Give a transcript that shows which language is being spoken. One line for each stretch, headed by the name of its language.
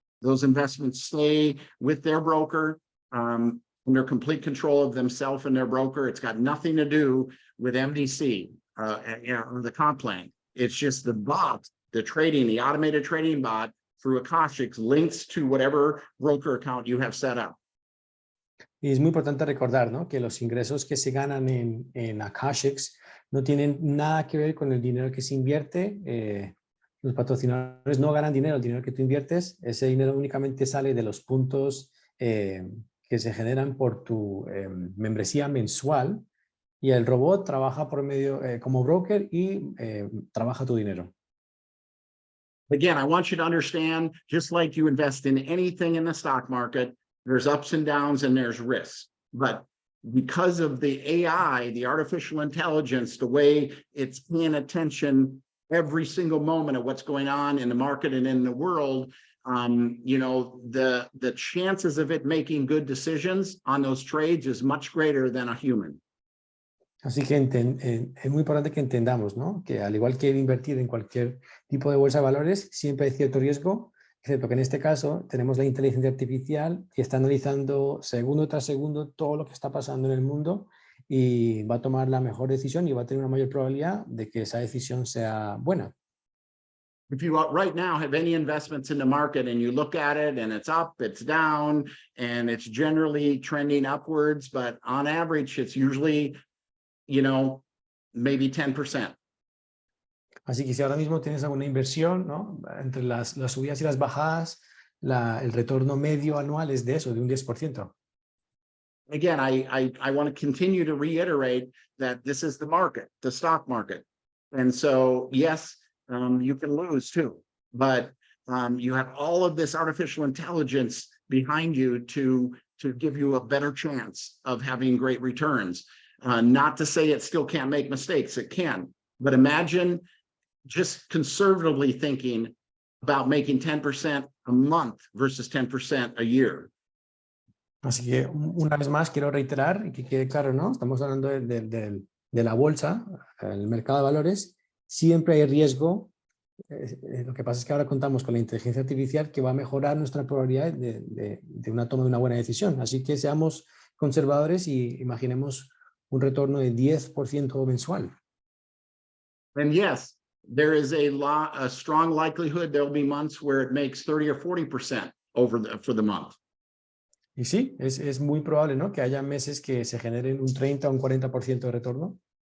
English: Those investments stay with their broker, under complete control of themselves and their broker. It's got nothing to do with MDC, or the comp plan. It's just the bot, the automated trading bot through Akashics links to whatever broker account you have set up.
Spanish: Y es muy importante recordar, ¿no? Que los ingresos que se ganan en Akashics no tienen nada que ver con el dinero que se invierte. Los patrocinadores no ganan dinero, el dinero que tú inviertes, ese dinero únicamente sale de los puntos que se generan por tu membresía mensual, y el robot trabaja por medio como broker y trabaja tu dinero.
English: Again, I want you to understand, just like you invest in anything in the stock market, there's ups and downs and there's risks. But because of the AI, the artificial intelligence, the way it's paying attention every single moment of what's going on in the market and in the world, you know, the chances of it making good decisions on those trades is much greater than a human.
Spanish: Así que es muy importante que entendamos, ¿no? Que al igual que invertir en cualquier tipo de bolsa de valores, siempre hay cierto riesgo, excepto que en este caso tenemos la inteligencia artificial que está analizando segundo tras segundo todo lo que está pasando en el mundo y va a tomar la mejor decisión y va a tener una mayor probabilidad de que esa decisión sea buena.
English: If you right now have any investments in the market and you look at it and it's up, it's down, and it's generally trending upwards, but on average, it's usually, you know, maybe 10%.
Spanish: Así que si ahora mismo tienes alguna inversión, ¿no? Entre las subidas y las bajadas, el retorno medio anual es de eso, de un 10%.
English: Again, I want to continue to reiterate that this is the market, the stock market. And so, yes, you can lose too, but you have all of this artificial intelligence behind you to give you a better chance of having great returns. Not to say it still can't make mistakes, it can, but imagine just conservatively thinking about making 10% a month versus 10% a year.
Spanish: Así que una vez más quiero reiterar y que quede claro, ¿no? Estamos hablando de la bolsa, el mercado de valores. Siempre hay riesgo Lo que pasa es que ahora contamos con la inteligencia artificial que va a mejorar nuestra probabilidad de una toma de una buena decisión. Así que seamos conservadores y imaginemos un retorno de 10% mensual.
English: And yes, there is a strong likelihood there'll be months where it makes 30 or 40% for the month.
Spanish: Y sí, es muy probable, ¿no?, que haya meses que se generen un 30 o un 40% de retorno.